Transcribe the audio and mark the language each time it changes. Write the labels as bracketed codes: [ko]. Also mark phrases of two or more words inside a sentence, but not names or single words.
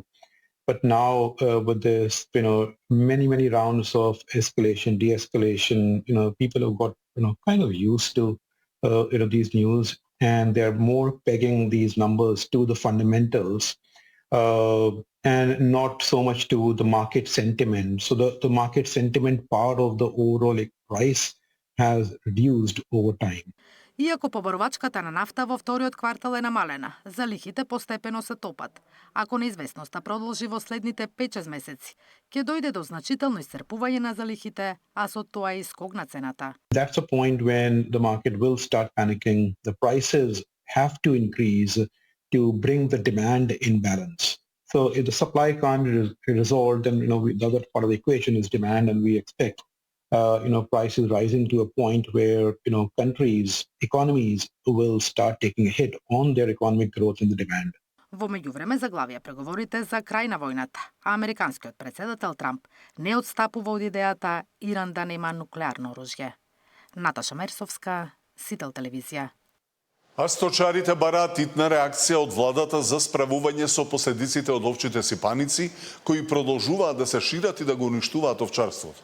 [en] But now with this, many rounds of escalation, de-escalation, people have got, kind of used to, these news, and they're more pegging these numbers to the fundamentals and not so much to the market sentiment. So the market sentiment part of the overall price has reduced over time. [mk] Иако поборувачката на нафта во вториот квартал е намалена, залихите постепено се топат. Ако неизвестноста продолжи во следните 5-6 месеци, ќе дојде до значително исцрпување на залихите, а со тоа и скок на цената. [en] That's a point when the market will start panicking. The prices have to increase to bring the demand in balance. So if the supply can't be resolved, then the other part of the equation is demand, and we expect prices rising to a point where countries, economies will start taking a hit on their economic growth and the demand. [mk] Во меѓувреме заглавија преговорите за крај на војната, а американскиот претседател Трамп не отстапува од идејата Иран да нема нуклеарно оружје. Наташа Мерсовска, Сител телевизија. А сточарите бараат итна реакција од владата за справување со последиците од овчите сипаници, кои продолжуваат да се шират и да го уништуваат овчарството.